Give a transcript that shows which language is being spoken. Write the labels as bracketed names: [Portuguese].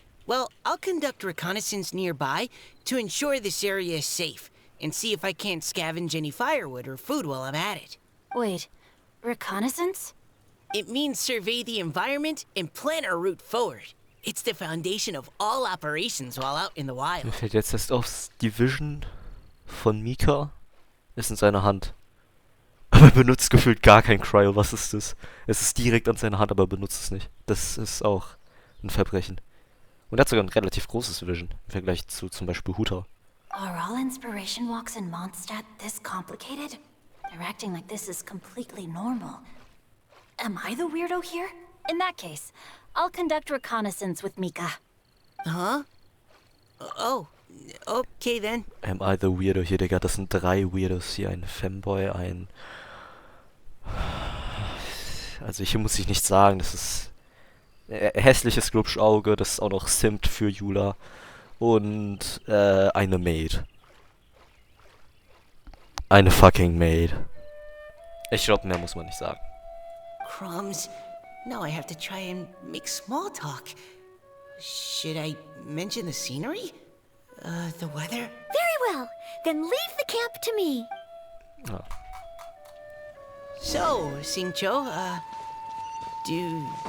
[English] Well, I'll conduct reconnaissance nearby to ensure this area is safe, and see if I can't scavenge any firewood or food while I'm at it. Wait, reconnaissance? It means survey the environment and plan our route forward. It's the foundation of all operations while out in the wild. [German] Mir fällt jetzt erst auf, die Vision von Mika ist in seiner Hand. Aber er benutzt gefühlt gar kein Cryo. Was ist das? Es ist direkt an seiner Hand, aber er benutzt es nicht. Das ist auch ein Verbrechen. Und er hat sogar ein relativ großes Vision im Vergleich zu zum Beispiel Hu Tao. [English] Are all inspiration walks in Mondstadt this complicated? They're acting like this is completely normal. Am I the weirdo here? In that case, I'll conduct reconnaissance with Mika. Huh? Oh, okay then. Am I the Weirdo [German] hier, Digga? Das sind 3 Weirdos hier. Ein Femboy, ein... Also hier muss ich nichts sagen. Das ist... hässliches Glubschauge. Das ist auch noch Simp für Jula. Und eine Maid. Eine fucking Maid. Ich glaube, mehr muss man nicht sagen. [English] Crumbs. Now I have to try and make small talk. Should I mention the scenery? The weather? Very well. Then leave the camp to me. Ah. So, Singcho, do